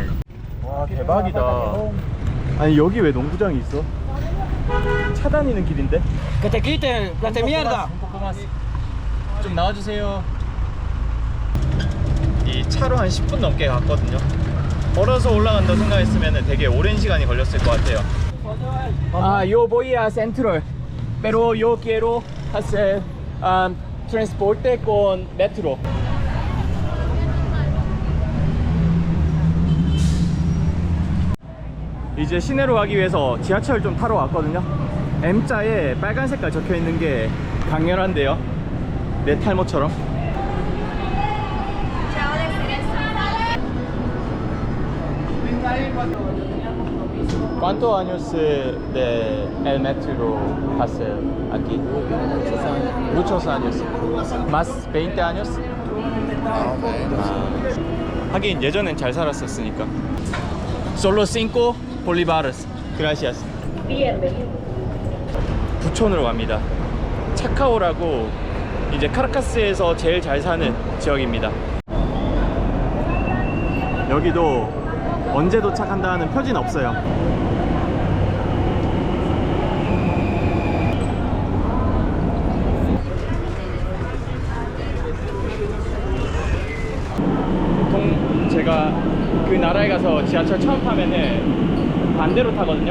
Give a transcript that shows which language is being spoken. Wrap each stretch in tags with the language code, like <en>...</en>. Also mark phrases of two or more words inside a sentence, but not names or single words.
<ko>와 대박이다. 아니 여기 왜 농구장이 있어? 차 다니는 길인데?</ko> <es>Que te quiten, plante mierda.</es> <ko>좀 나와주세요. 이 차로 한 10분 넘게 갔거든요. 걸어서 올라간다 생각했으면 되게 오랜 시간이 걸렸을 것 같아요.</ko> <es>Yo voy a Central, pero yo quiero hacer transporte con metro.</es> <ko>이제 시내로 가기 위해서 지하철 좀 타러 왔거든요. M자에 빨간 색깔 적혀 있는 게 강렬한데요. 내 탈모처럼.</ko> <es>¿Cuántos años de el metro hace aquí? Muchos años. Más 20 años?</es> <ko>하긴 예전엔 잘 살았었으니까.</ko> <es>Solo 5 bolívares. Gracias.</es> <ko>부촌으로 갑니다. 차카오라고 이제 카라카스에서 제일 잘 사는 지역입니다. 여기도 언제 도착한다는 표지는 없어요. 보통 제가 그 나라에 가서 지하철 처음 타면은 반대로 타거든요.</ko>